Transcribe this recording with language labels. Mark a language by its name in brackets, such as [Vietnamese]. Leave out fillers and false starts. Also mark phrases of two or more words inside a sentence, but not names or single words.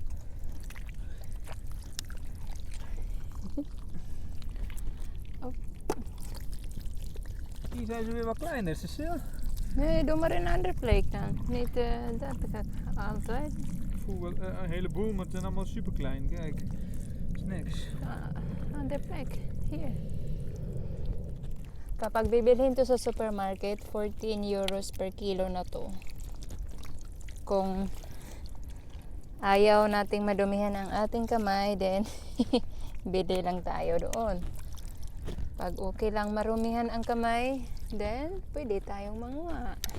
[Dutch] Oh. Hier zijn ze weer wat kleiner, Cecile. Nee, doe maar een andere plek dan. Niet dat gaat altijd. Voel een heleboel, maar het zijn allemaal super klein. Kijk, dat is niks. Andere plek. Hier. [Filipino] Kapag bibilhin to sa supermarket, 14 euros per kilo na to. Kung ayaw nating madumihan ang ating kamay, then bili lang tayo doon. Pag okay lang marumihan ang kamay, then pwede tayong manguha.